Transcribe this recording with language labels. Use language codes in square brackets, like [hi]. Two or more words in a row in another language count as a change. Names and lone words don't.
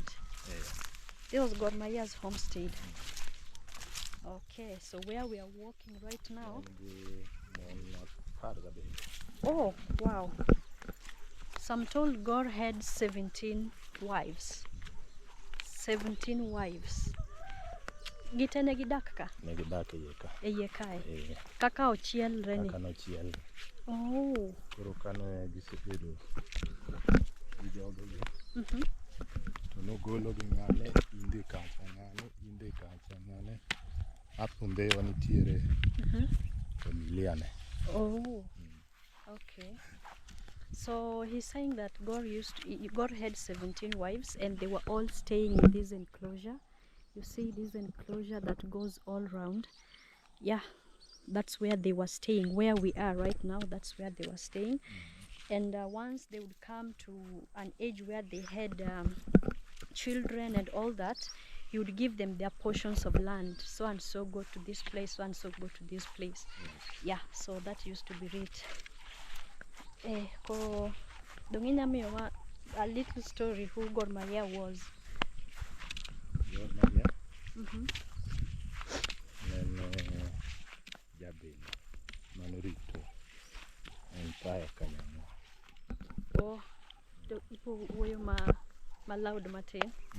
[en] This was Gor Mahia's homestead. Okay, so where we are walking right now. Oh, wow. So I'm told Gor had 17 wives. 17 wives. [luo] Gitene gidak ka? Ne gidak e ka. Iye kae. Kaka ochiel reni. Kaka nochiel. [en] Oh. [luo] Koro kane gisebedo gi jogo gi. To nogolo gi ng'ane, inde kacha ng'ane. Apunde wanitiere familia ne. [en] Oh. Okay. So he's saying that God had 17 wives and they were all staying in this enclosure. You see this enclosure that goes all around. Yeah, that's where they were staying. Where we are right now, that's where they were staying. And once they would come to an age where they had children and all that, he would give them their portions of land. So and so go to this place, so and so go to this place. Yeah, so that used to be it. A little story who Gor Mahia was. Gor Mahia? [luo] Nene jabelo manorito empire kanyamo. Oh, ipo wuoyo ma loud matin.